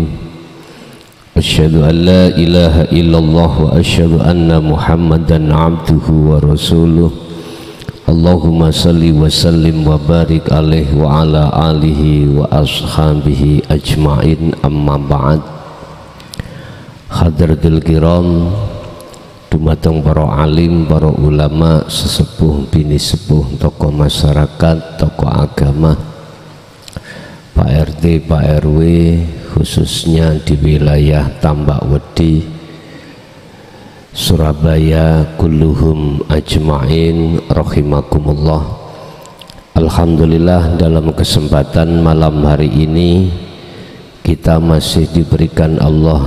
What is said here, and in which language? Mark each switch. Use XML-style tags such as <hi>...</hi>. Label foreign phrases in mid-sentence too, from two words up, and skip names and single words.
<ar>أشهد أن لا إله إلا الله وأشهد أن محمدا عبده ورسوله. اللهم صل وسلم وبارك عليه وعلى آله وأصحابه أجمعين أما بعد. حضرات الكرام,</ar> <jv>dumateng para alim, para ulama, sesepuh, bini sepuh, tokoh masyarakat, tokoh agama, Pak RT, Pak RW,</jv> <id>khususnya di wilayah Tambak Wedi, Surabaya,</id> <ar>كلهم أجمعين رحمكم الله.</ar> <id>Alhamdulillah, dalam kesempatan malam hari ini kita masih diberikan Allah</id>